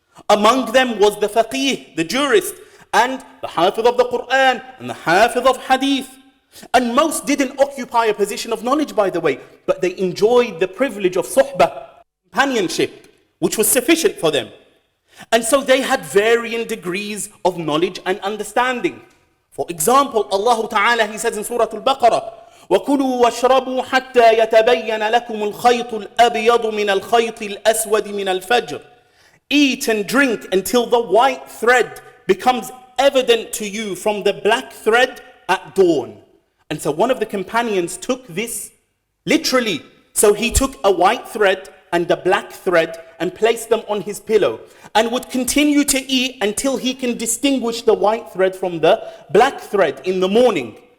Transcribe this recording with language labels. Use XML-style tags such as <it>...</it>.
<en>Among them was the faqih, the jurist, and the hafiz of the Qur'an, and the hafiz of hadith. And most didn't occupy a position of knowledge, by the way, but they enjoyed the privilege of suhbah, companionship, which was sufficient for them. And so they had varying degrees of knowledge and understanding. For example, Allah Ta'ala, He says in Surah Al-Baqarah,</en> <ar>وَكُلُوا وَاشْرَبُوا حَتَّى يَتَبَيَّنَ لَكُمُ الْخَيْطُ الْأَبْيَضُ مِنَ الْخَيْطِ الْأَسْوَدِ مِنَ الْفَجْرِ.</ar> <en>Eat and drink until the white thread becomes evident to you from the black thread at dawn. And so one of the companions took this literally. So he took a white thread and a black thread and placed them on his pillow and would continue to eat until he can distinguish the white thread from the black thread in the morning.</en>